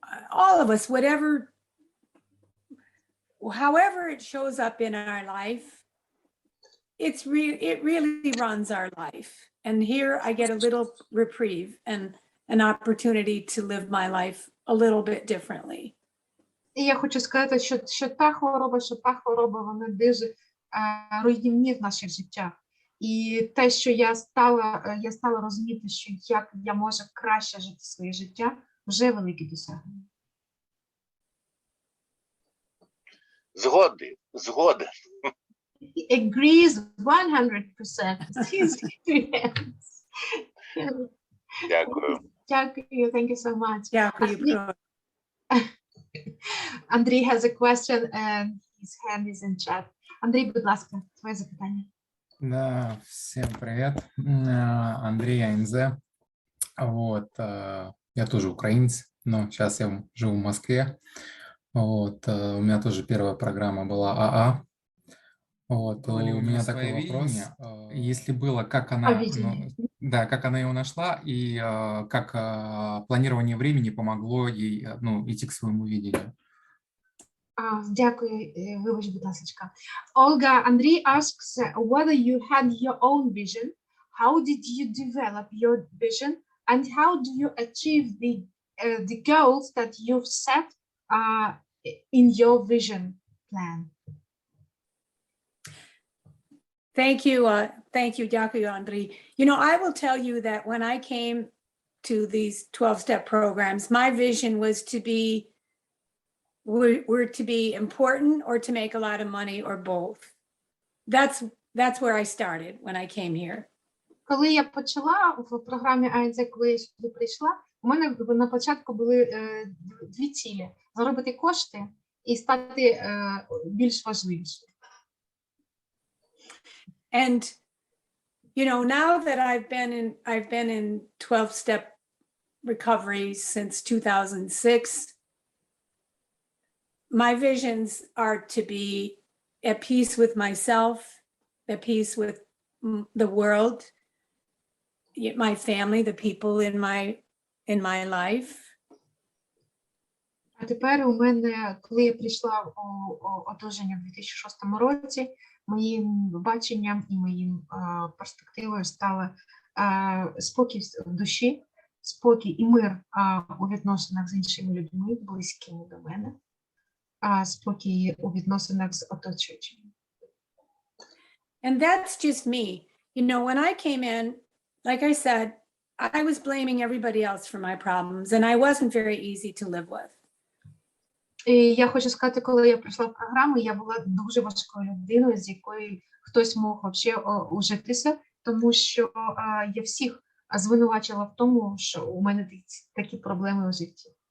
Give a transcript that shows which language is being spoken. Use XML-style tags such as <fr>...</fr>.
<en>All of us, however it shows up in our life, it really runs our life. And here I get a little reprieve and an opportunity to live my life a little bit differently.</en> <uk>І я хочу сказати, що та хвороба, вона дуже руйнівні в наших життях. І те, що я стала розуміти, що як я можу краще жити своє життя, вже велике досягнення. Згоден.</uk> <en>He agrees 100% with his experience.</en> <uk>Дякую. Дякую,</uk> <en>thank you so much.</en> <uk>Дякую.</uk> <en>Андрій has a question and his hand is in chat.</en> <uk>Андрій, будь ласка, твоє запитання.</uk> <ru>Да, всем привет. Андрей АНЗ. Вот, я тоже украинец, но сейчас я живу в Москве. Вот, у меня тоже первая программа была АА. Вот, у меня такой вопрос. Если было, как она, видение. да, как она его нашла и как планирование времени помогло ей, идти к своему видению.</ru> <uk>Дякую, вибач, будь ласка.</uk> <en>Olga, Andrei asks whether you had your own vision, how did you develop your vision, and how do you achieve the goals that you've set in your vision plan? Thank you. Thank you, Dr. Andrei. You know, I will tell you that when I came to these 12-step programs, my vision was to be were to be important or to make a lot of money or both. That's where I started when I came here.</en> <uk>Коли я почала в програмі АНЗ, коли я сюди прийшла, у мене на початку були дві цілі: заробити кошти і стати більш важливішою.</uk> <en>And you know, now that I've been in 12-step recovery since 2006, my visions are to be at peace with myself, at peace with the world, my family, the people in my life.</en> <uk>А тепер у мене, коли я прийшла у одужання в 2006 році, моїм баченням і моїм перспективою стало спокій в душі, спокій і мир у відносинах з іншими людьми, близькими до мене, спокій у відносинах з оточуючими.</uk> <en>And that's just me. You know, when I came in, like I said, I was blaming everybody else for my problems, and I wasn't very easy to live with.</en> <uk>І я хочу сказати, коли я прийшла в програму, я була дуже важкою людиною, з якою хтось мог взагалі ужитися, тому що я всіх звинувачила в тому, що у мене такі проблеми у житті.</uk>